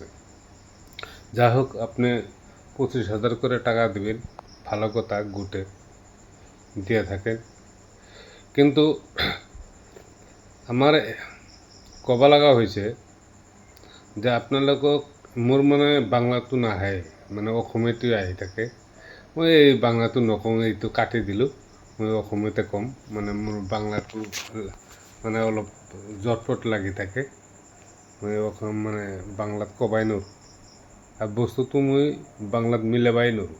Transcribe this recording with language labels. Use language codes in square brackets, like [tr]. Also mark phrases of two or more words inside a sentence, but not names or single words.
[bn] যাই হোক, আপনি 25,000 করে টাকা দেবেন, ভালো কথা, গোটে দিয়ে থাকেন। কিন্তু আমার কবা লাগা হয়েছে যে [as] আপনালোকক মোর মানে বাংলাটো নাহে, মানে অসমীয়াটো আহি থাকে। মই এই বাংলাটো নকওঁ, এইটো কাটি দিলোঁ, মই অসমীয়াতে ক'ম। মানে মোৰ বাংলাটো মানে অলপ জটপট লাগি থাকে, মই মানে বাংলাত ক'বাই নোৱাৰোঁ আৰু বস্তুটো মই বাংলাত মিলাবাই নোৱাৰোঁ।